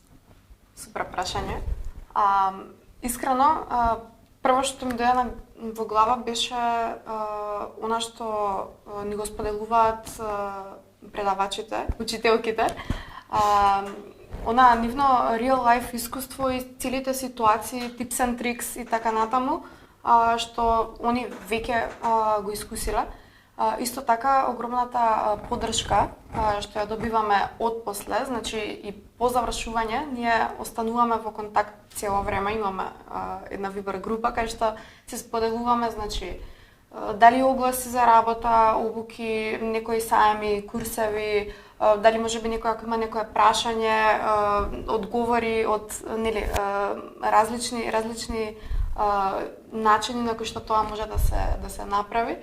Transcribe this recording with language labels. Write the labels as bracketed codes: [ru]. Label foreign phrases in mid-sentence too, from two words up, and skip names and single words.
[mk] Супер прашање. Искрено, прво што ми дојде во глава беше она што ни го споделуваат предавачите, учителките. Она нивно [en] real life [mk] искуство и целите ситуации, [en] tips and tricks [mk] и така натаму, што они веќе го искусиле. Исто така огромната поддршка што ја добиваме отпосле, значи и по завршување, ние остануваме во контакт цело време, имаме една Viber група кај што се споделуваме, значи дали огласи за работа, обуки, некои сајми, курсеви, дали можеби некој ако има некое прашање, одговори од нели различни начини на кои што тоа може да се направи.